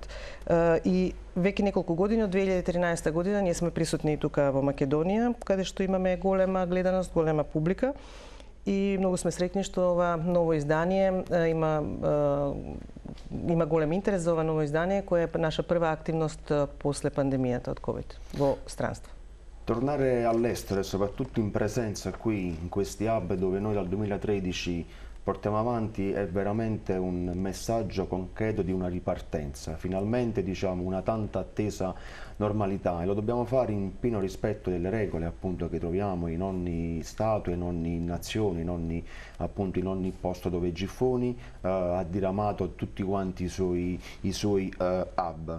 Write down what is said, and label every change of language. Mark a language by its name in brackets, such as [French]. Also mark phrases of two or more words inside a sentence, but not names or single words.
[Macedonian] И веќе неколку години, од 2013 година, ние сме присутни и тука во Македонија, каде што имаме голема гледаност, голема публика. И многу сме среќни што ова ново издание има голем интерес за ова ново издание, кое е наша прва активност после пандемијата од COVID во странство. [Italian] Tornare all'estero e soprattutto in presenza qui in questi hub dove noi dal 2013 portiamo avanti è veramente un messaggio concreto di una ripartenza, finalmente diciamo una tanta attesa normalità, e lo dobbiamo fare in pieno rispetto delle regole appunto che troviamo in ogni stato, in ogni nazione, in ogni posto dove Giffoni ha diramato tutti quanti i suoi hub.